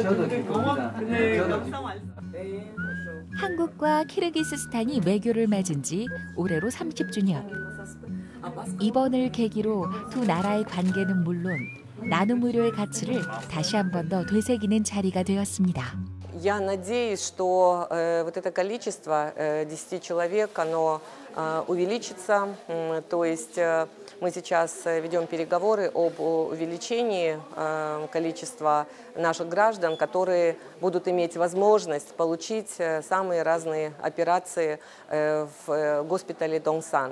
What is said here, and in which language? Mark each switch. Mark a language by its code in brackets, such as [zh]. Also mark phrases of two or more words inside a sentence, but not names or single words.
[ko] 저도 기쁩니다. 네, 감사 말씀. 한국과 키르기스스탄이 외교를 맺은 지 올해로 30주년. 이번을 계기로 두 나라의 관계는 물론 나눔 의료의 가치를 다시 한 번 더 되새기는 자리가 되었습니다. [ru] Я надеюсь, что вот это количество 10 человек, оно увеличится. То есть мы сейчас ведем переговоры об увеличении количества наших граждан, которые будут иметь возможность получить самые разные операции в госпитале Донсан.